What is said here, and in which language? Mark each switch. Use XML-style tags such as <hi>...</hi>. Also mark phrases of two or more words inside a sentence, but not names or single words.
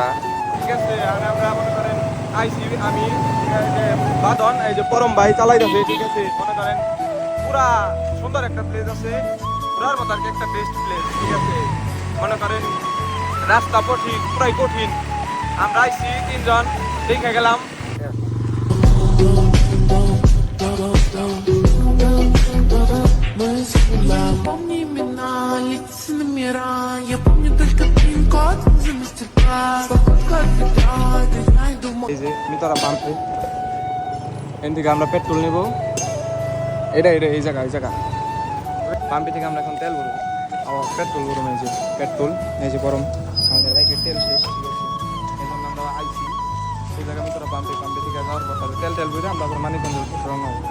<bn>ঠিক আছে, আর আমরা মনে করেন আইসি আমি এই যে বাদন এই যে পরম ভাই চালাইতেছে। ঠিক আছে, মনে করেন পুরা সুন্দর একটা প্লেস আছে, পুরার মতো আর কি একটা</bn> <en>best place.</en> <bn>ঠিক আছে, মনে করেন রাস্তা কঠিন, পুরাই কঠিন। আমরা আইসি তিনজন দেখে গেলাম।</bn> <ru>Помни имена, лица номера. Я помню только пин-код за мастер-класс. Вокруг как ветра, это я иду в</ru> <bn>এই যে মিতরা পাম্পে এখান থেকে আমরা পেট্রোল নেব। এটা এই জায়গা পাম্পে থেকে আমরা এখন তেল ভরবো, পেট্রোল ভরবো। এই যে পেট্রোল, এই যে গরম আমাদের বাইকের তেল শেষ। ঠিক আছে, এই জন্য আমরা আইসি এই জায়গা মিতরা পাম্পে থেকে যাওয়ার পর তাহলে তেল ভরে আমরা আবার মানিকগঞ্জের রওনা হবো।</bn>